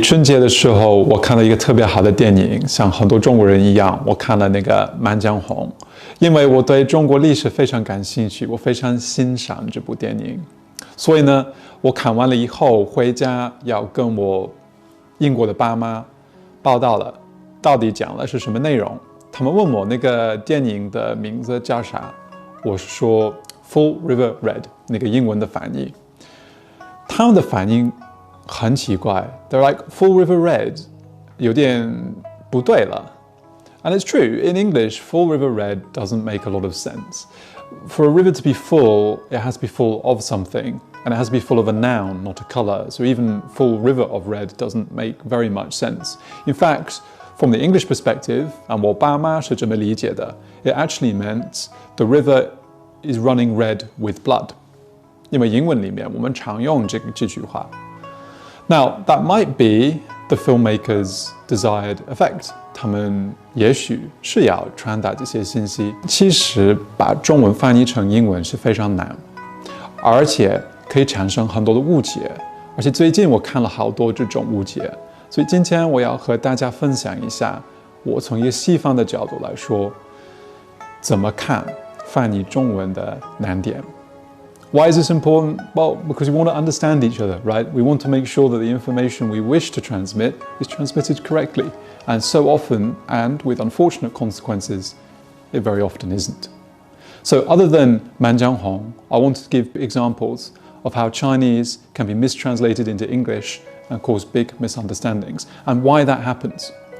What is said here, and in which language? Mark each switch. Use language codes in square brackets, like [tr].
[zh] 春节的时候，我看了一个特别好的电影，像很多中国人一样，我看了那个《满江红》，因为我对中国历史非常感兴趣，我非常欣赏这部电影，所以呢，我看完了以后回家要跟我英国的爸妈报道了，到底讲的是什么内容？他们问我那个电影的名字叫啥，我说 Full River Red， 那个英文的翻译，他们的反应很奇怪 ， [en] They're like Full River Red， [zh] 有点不对了。 [en] And it's true, in English, Full River Red doesn't make a lot of sense. For a river to be full, it has to be full of something, and it has to be full of a noun, not a colour. So even full river of red doesn't make very much sense. In fact, from the English perspective, and [zh] 我爸妈是这么理解的, [en] it actually meant the river is running red with blood. [zh] 因为英文里面我们常用这句话。 [en] Now, that might be the filmmaker's desired effect. [zh] 他们也许是要传达这些信息。其实把中文翻译成英文是非常难，而且可以产生很多的误解。而且最近我看了好多这种误解，所以今天我要和大家分享一下，我从一个西方的角度来说，怎么看翻译中文的难点。 [en] Why is this important? Well, because we want to understand each other, right? We want to make sure that the information we wish to transmit is transmitted correctly. And so often, and with unfortunate consequences, it very often isn't. So other than 满江红, I want to give examples of how Chinese can be mistranslated into English and cause big misunderstandings, and why that happens.